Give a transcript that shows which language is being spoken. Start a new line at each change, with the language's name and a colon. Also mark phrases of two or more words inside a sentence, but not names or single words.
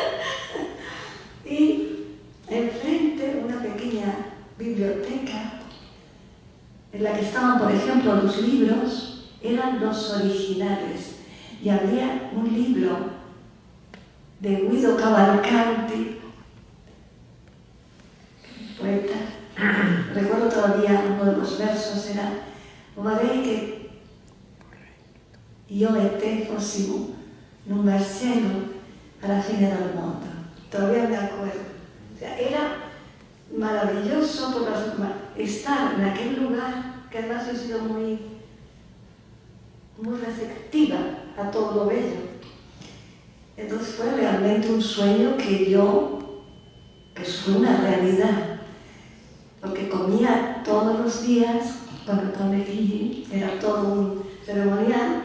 Spanish: Y enfrente una pequeña biblioteca en la que estaban, por ejemplo, los libros, eran los originales. Y había un libro de Guido Cavalcanti, poeta. Recuerdo todavía uno de los versos,
Italian: era: vorrei che io e te fossimo in un bel cielo alla fine del mondo.
Spanish: Todavía me acuerdo. O sea, era maravilloso estar en aquel lugar, que además he sido muy receptiva a todo lo bello. Entonces fue realmente un sueño que fue una realidad, porque comía todos los días con el conde Chigi, era todo un ceremonial.